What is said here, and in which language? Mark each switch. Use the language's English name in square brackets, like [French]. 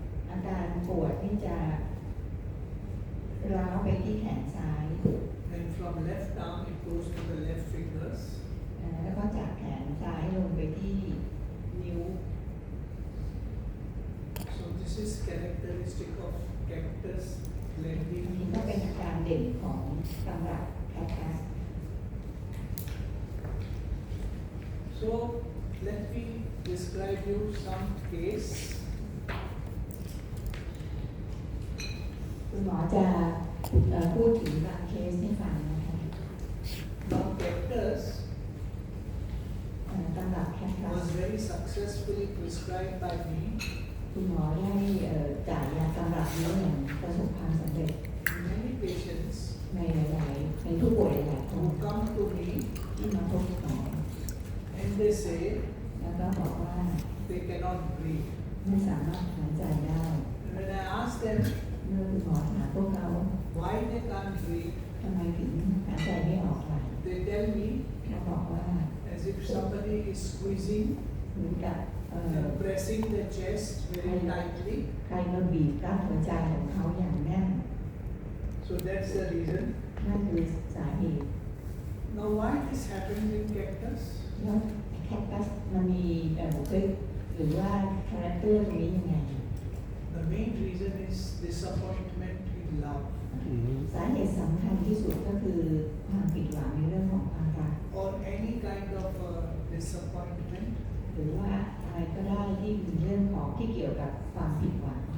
[Thai] อาการปวดนี่จะร้าวไปที่แขนซ้าย [English] And from left arm it goes to the left fingers. [Thai] แล้วก็จากแขนซ้ายลงไปที่นิ้ว [English] So this is characteristic of cactus [Thai] อัน [English] blending. [Thai] นี้ก็เป็นอาการเด่นของตำรับแคคตัส [English] So let me describe you some case. [Thai] คุณหมอจะพูดถึงบางเคสให้ฟังนะคะ [English] Now cactus [Thai] ตำรับแคคตัส [English] was very successfully prescribed by me. [Thai] คุณหมอได้จ่ายยาตำรับนี้อย่างประสบความสำเร็จ [English] Many patients [Thai] ในหลายๆในผู้ป่วยหลายๆคน [English] who come to me [Thai] ที่มาพบหมอ [English] and they say [Thai] แล้วก็บอกว่า [English] they cannot breathe. [Thai] ไม่สามารถหายใจได้ [English] And when I ask them [Thai] เมื่อคุณหมอถามพวกเขา [English] why they can't breathe, [Thai] ทำไมถึงหายใจไม่ออกล่ะ [English] they tell me [Thai] เขาบอกว่า [English] as if somebody is squeezing [Thai] เหมือนกับ [English] and pressing the chest very tightly. [Thai] ใครมาบีบกล้ามหัวใจของเขาอย่างแน่น [English] So that's the reason. [Thai] นั่นคือสาเหตุ [English] Now why this happens in cactus? [Thai] แล้วแคคตัสมันมีบุคลิกหรือว่าคาแรคเตอร์ตรงนี้ยังไง [English] The main reason is disappointment in love [Thai] สาเหตุสำคัญที่สุดก็คือความผิดหวังในเรื่องของความรัก [English] or any kind of disappointment [Thai] หรือว่าอะไรก็ได้ที่เป็นเรื่องของที่เกี่ยวกับความผิดหวัง